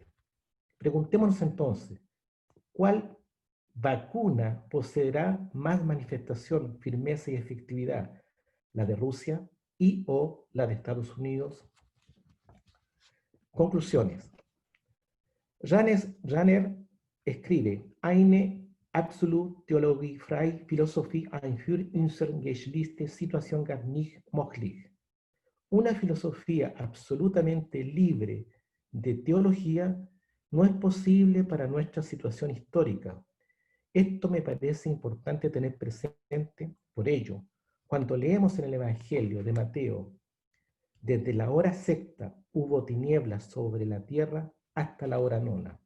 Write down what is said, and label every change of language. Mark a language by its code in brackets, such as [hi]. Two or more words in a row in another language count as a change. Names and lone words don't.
[es] Preguntémonos entonces, ¿cuál vacuna poseerá más manifestación, firmeza y efectividad? ¿La de Rusia y o la de Estados Unidos? Conclusiones. Rahner escribe, [de] Eine absolut theologiefreie Philosophie für unsere geschichtliche Situation gar nicht möglich. [es] Una filosofía absolutamente libre de teología no es posible para nuestra situación histórica. Esto me parece importante tener presente. Por ello, cuando leemos en el Evangelio de Mateo, desde la hora sexta hubo tinieblas sobre la tierra hasta la hora nona.